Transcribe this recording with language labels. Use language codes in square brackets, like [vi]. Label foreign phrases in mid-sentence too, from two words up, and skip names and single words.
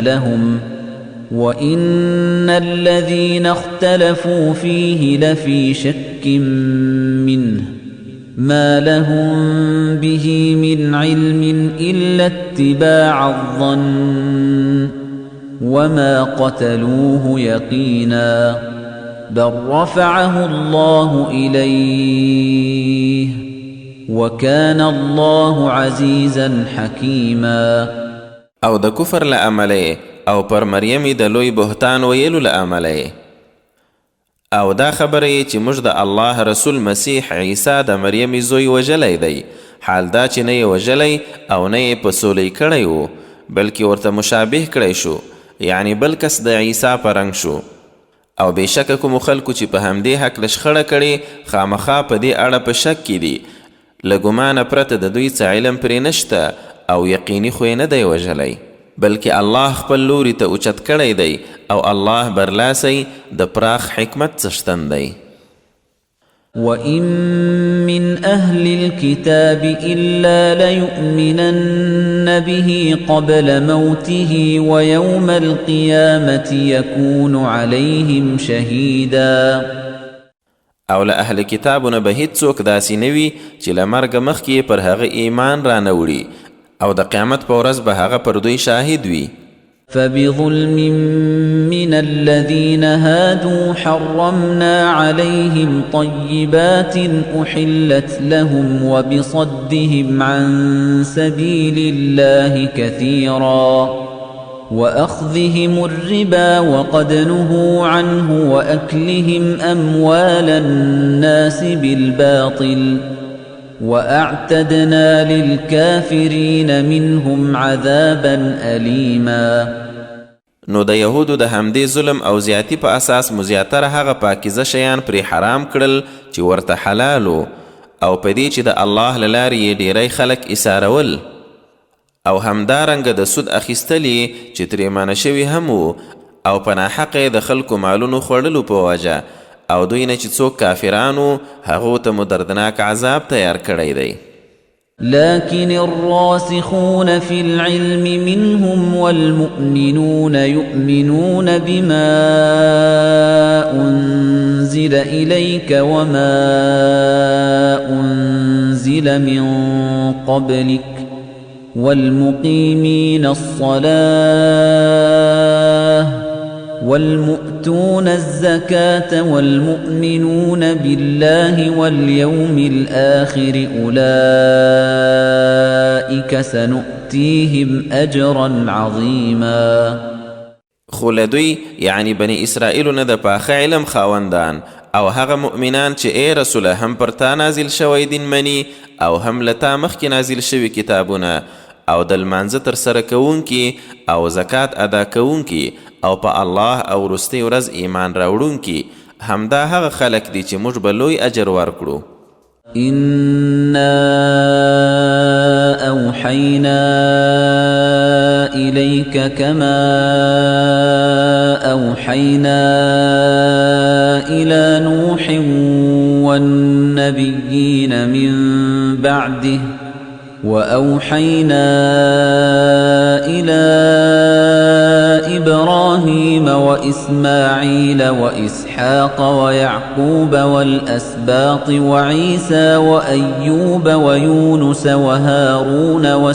[ar] لهم وإن الذين اختلفوا فيه لفي شك منه ما لهم به من علم إلا اتباع الظن وما قتلوه يقينا بل رفعه الله إليه وكان الله عزيزا حكيما. [ps] او د کفر له امله او پر مریم د لوی بهتان ویلو له امله او دا خبره چې موږ د الله رسول مسیح عیسی د مریم زوی وژلی دی، حال دا چې نه یې وژلی او نه یې په سولی کړی و، بلکې ورته مشابه کړی شو، یعنی بل کس د عیسی په رنګ شو. او بېشکه کومو خلکو چې په همدې هکله شخړه کړې خامخا په دې اړه په شک کې دي، له ګمانه پرته د دوی څه علم پرې نشته او یقیني خو یې نه دی وژلی، بلکې الله خپل لوري ته اوچت کړی دی او الله برلاسی د پراخ حکمت څښتن دی. [ar] وَإِن مِّنْ أَهْلِ الْكِتَابِ إِلَّا لَيُؤْمِنَنَّ بِهِ قَبْلَ مَوْتِهِ وَيَوْمَ الْقِيَامَةِ يَكُونُ عَلَيْهِمْ شَهِيدًا. [ps] او له اهل کتابونه به هیڅوک داسې نه وي چې له مرګه مخکې پر هغه ایمان را نه وړي او د قیامت په ورځ به هغه پر دوی شاهد وي. [ar] فبظلم من الذين هادوا حرمنا عليهم طيبات أحلت لهم وبصدهم عن سبيل الله كثيرا وأخذهم الربا وقد نهوا عنه وأكلهم أموال الناس بالباطل وَأَعْتَدْنَا لِلْكَافِرِينَ مِنْهُمْ عَذَابًا أَلِيمًا. [ps] نو د یهودو د همدې ظلم او زیاتی په اساس مو زیاتره هغه پاکیزه شیان پرې حرام کړل چې ورته حلالو، او په دې چې د الله له لارې یې ډیری خلک ایسارول، او همدارنګه د سود اخیستلې چې ترې منع شوي هم وو، او په ناحقه د خلکو مالونو خوړلو په وجه، او دوی نه چې څوک کافرانو هغو ته مو دردناک عذاب تیار کړی دی. [ar] لكن الراسخون في العلم منهم والمؤمنون يؤمنون بما أنزل إليك وما أنزل من قبلك والمقيمين الصلاة والمؤتون الزكاة والمؤمنون بالله واليوم الآخر أولئك سنؤتيهم أجرا عظيما. [ps] خو لدوی یعنی بنی اسرائیلو نه د پاخه علم خاوندان او هغه مؤمنان چې ای رسوله هم پر تا نازل شوی دین منی او هم لتا مخکې نازل شوی کتابونه او د لمانځه ترسره کوونکي او زکات ادا کوونکي او په الله او وروستۍ ورځ ایمان راوړونکي، همدا هغه خلک دي چې موږ به لوی اجر ورکړو. [ar] إنا أوحينا إليك كما أوحينا إلى نوح والنبيين من بعده وأوحينا إلى إبراهيم وإسماعيل وإسحاق ويعقوب والأسباط وعيسى وأيوب ويونس وهارون